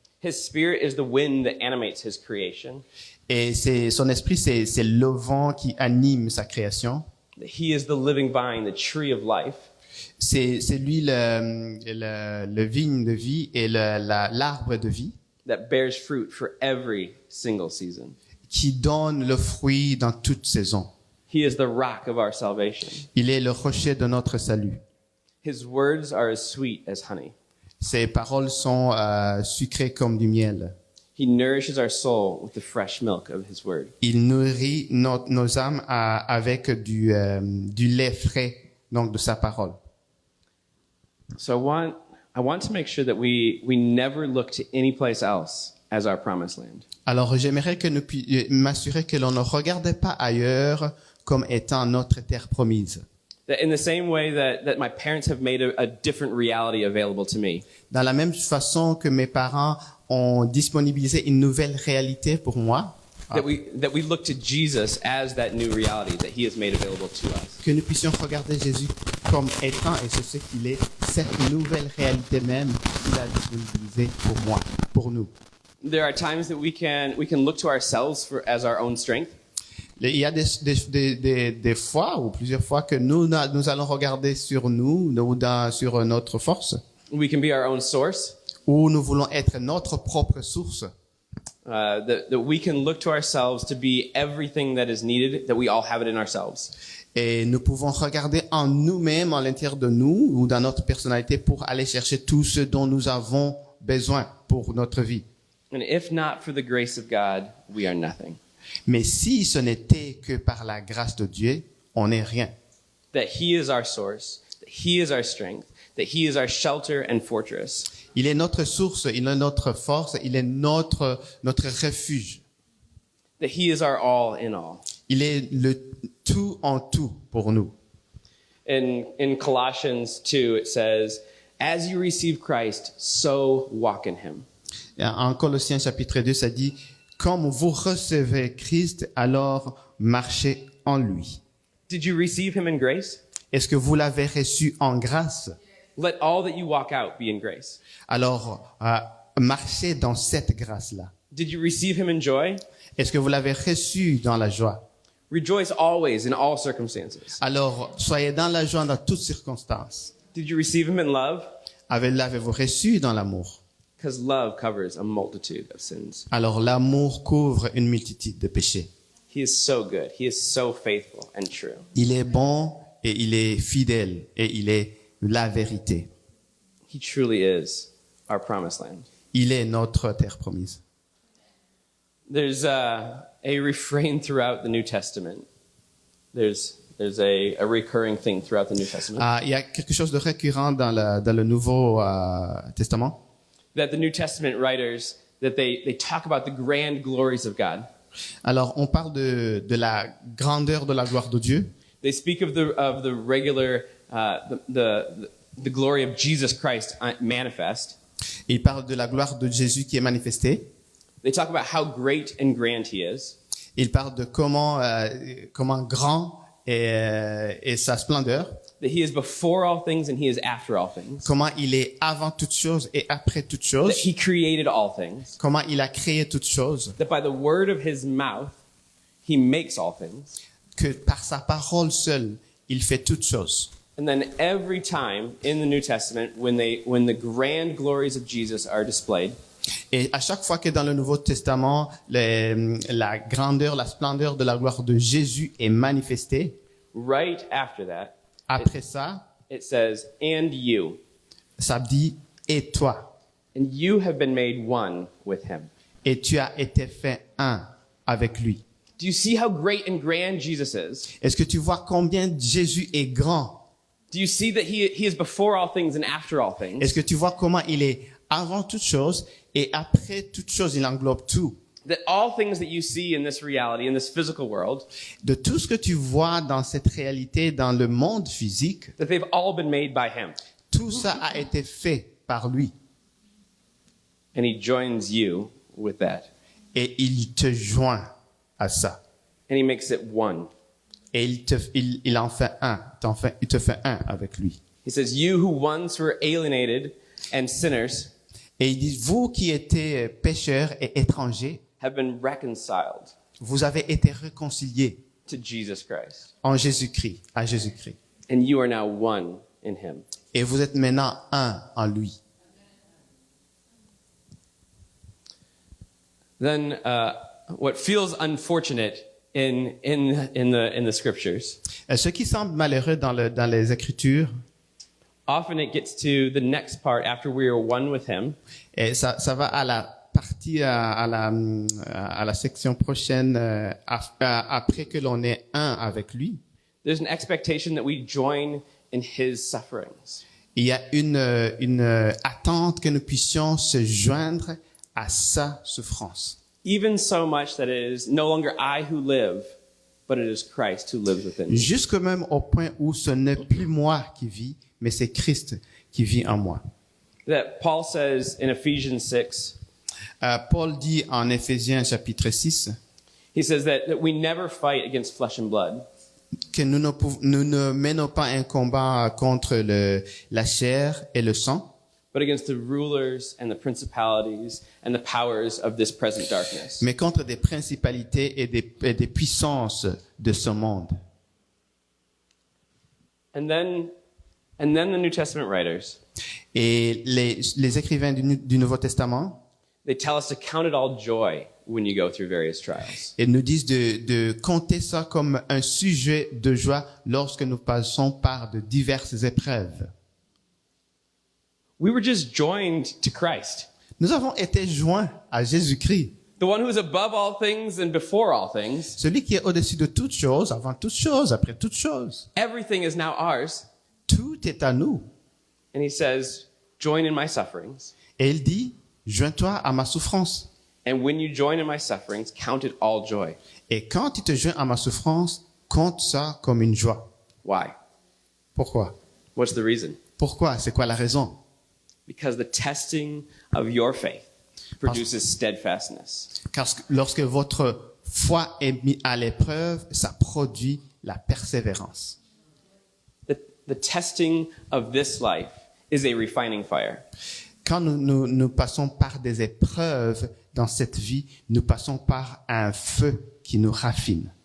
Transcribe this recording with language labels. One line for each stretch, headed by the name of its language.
English: His spirit is the wind that animates his creation.
French: Et son esprit, c'est le vent qui anime sa création.
English: He is the living vine, the tree of life.
French: C'est lui le vigne de vie et l'arbre de vie.
English: That bears fruit for every single season.
French: Qui donne le fruit dans toute saison.
English: He is the rock of our salvation.
French: Il est le rocher de notre salut.
English: His words are as sweet as honey.
French: Ses paroles sont sucrées comme du miel.
English: He nourishes our soul with the fresh milk of his word.
French: Il nourrit nos âmes avec du lait frais, donc de sa parole.
English: So I want to make sure that we never look to any place else as our promised land.
French: Alors j'aimerais que nous m'assurer que l'on ne regardait pas ailleurs comme étant notre terre promise.
English: That in the same way that my parents have made a different reality available to me.
French: Dans la même façon que mes parents ont disponibilisé une nouvelle réalité pour moi.
English: That we look to Jesus as that new reality that he has made available to us.
French: Que nous puissions regarder Jésus comme étant, et c'est ce qu'il est, cette nouvelle réalité même qu'il a disponibilisée pour moi, pour nous.
English: There are times that we can look to ourselves as our own strength.
French: Il y a des fois ou plusieurs fois que nous allons regarder sur nous ou sur notre force.
English: We can be our own source.
French: Ou nous voulons être notre propre source.
English: That we can look to ourselves to be everything that is needed, that we all have it in ourselves.
French: Et nous pouvons regarder en nous-mêmes, à l'intérieur de nous ou dans notre personnalité pour aller chercher tout ce dont nous avons besoin pour notre vie.
English: And if not for the grace of God, we are nothing.
French: Mais si ce n'était que par la grâce de Dieu, on n'est rien.
English: That he is our source, that he is our strength, that he is our shelter and fortress.
French: Il est notre source, il est notre force, il est notre refuge.
English: That he is our all in all.
French: Il est le tout en tout pour nous.
English: In Colossians 2 it says, as you receive Christ, so walk in him.
French: En Colossiens chapitre 2, ça dit, comme vous recevez Christ, alors marchez en lui.
English: Did you receive him in grace?
French: Est-ce que vous l'avez reçu en grâce?
English: Let all that you walk out be in grace.
French: Alors, marchez dans cette grâce-là.
English: Did you receive him in joy?
French: Est-ce que vous l'avez reçu dans la joie?
English: Rejoice always in all circumstances.
French: Alors, soyez dans la joie dans toutes circonstances.
English: Did you receive him in love?
French: L'avez-vous reçu dans l'amour?
English: Because love covers a multitude of sins.
French: Alors, l'amour couvre une multitude de péchés.
English: He is so good. He is so faithful and true.
French: Il est bon et il est fidèle et il est la vérité.
English: He truly is our promised land.
French: Il est notre terre promise.
English: There's a refrain throughout the New Testament. There's a recurring thing throughout the New Testament.
French: Il y a quelque chose de récurrent dans le Nouveau Testament.
English: That the New Testament writers, that they talk about the grand glories of God.
French: Alors, on parle de la grandeur de la gloire de Dieu.
English: They speak of the regular the glory of Jesus Christ manifest.
French: Ils parlent de la gloire de Jésus qui est manifestée.
English: They talk about how great and grand he is.
French: Ils parlent de comment grand est sa splendeur.
English: That he is before all things and he is after all things.
French: Comment il est avant toutes choses et après toutes choses.
English: That he created all things.
French: Comment il a créé toutes choses.
English: That by the word of his mouth he makes all things.
French: Que par sa parole seule, il fait toutes choses.
English: And then every time in the New Testament when the grand glories of Jesus are displayed.
French: Et à chaque fois que dans le Nouveau Testament, la grandeur, la splendeur de la gloire de Jésus est manifestée,
English: right after that,
French: après ça,
English: it says, and you.
French: ça dit « et toi
English: And you have been made one with him. »
French: et tu as été fait un avec lui.
English: Do you see how great and grand Jesus is?
French: Est-ce que tu vois combien Jésus est grand?
English: Do you see that he is before all things and after all things?
French: Est-ce que tu vois comment il est avant toute chose et après toute chose, il englobe tout?
English: That all things that you see in this reality, in this physical world,
French: De tout ce que tu vois dans cette réalité, dans le monde physique,
English: that they've all been made by him.
French: tout ça a été fait par lui.
English: And he joins you with that.
French: Et il te joint à ça.
English: And he makes it one.
French: Et il en fait un. Il te fait un avec lui.
English: He says, you who once were alienated and sinners
French: Et il dit, vous qui étiez pécheurs et étrangers,
English: have been reconciled
French: vous avez été réconciliés
English: to Jesus Christ.
French: en Jésus-Christ, à Jésus-Christ.
English: And you are now one in him.
French: Et vous êtes maintenant un en lui.
English: Then what feels unfortunate in the scriptures,
French: Ce qui semble malheureux dans les Écritures,
English: often it gets to the next part after we are one with him.
French: et ça va à la partie, à la section prochaine, après que l'on est un avec lui.
English: There's an expectation that we join in his sufferings.
French: Il y a une attente que nous puissions se joindre à sa souffrance.
English: Even so much that it is no longer I who live, but it is Christ who lives within me.
French: Jusque même au point où ce n'est plus moi qui vis, mais c'est Christ qui vit en moi.
English: That Paul says in Ephesians 6,
French: Paul dit en Éphésiens chapitre 6,
English: he says that we never fight against flesh and blood,
French: que nous ne menons pas un combat contre la chair et le sang,
English: but against the rulers and the principalities and the powers of this present darkness.
French: mais contre des principalités et des puissances de ce monde.
English: And then the New Testament writers,
French: Et les écrivains du Nouveau Testament,
English: they tell us to count it all joy when you go through various trials.
French: ils nous disent de compter ça comme un sujet de joie lorsque nous passons par de diverses épreuves.
English: We were just joined to Christ,
French: Nous avons été joints à Jésus-Christ,
English: the one who is above all things and before all things.
French: celui qui est au-dessus de toutes choses, avant toutes choses, après toutes choses.
English: Everything is now ours.
French: Tout est à nous.
English: And he says, join in my sufferings.
French: Et il dit, joins-toi à ma souffrance.
English: And when you join in my sufferings, count it all joy.
French: Et quand tu te joins à ma souffrance, compte ça comme une joie.
English: Why?
French: Pourquoi?
English: What's the reason?
French: Pourquoi? C'est quoi la raison?
English: Because the testing of your faith produces steadfastness.
French: Car lorsque votre foi est mise à l'épreuve, ça produit la persévérance.
English: The testing of this life is a refining fire.
French: Quand nous passons par des épreuves dans cette vie, nous passons par un feu qui nous raffine.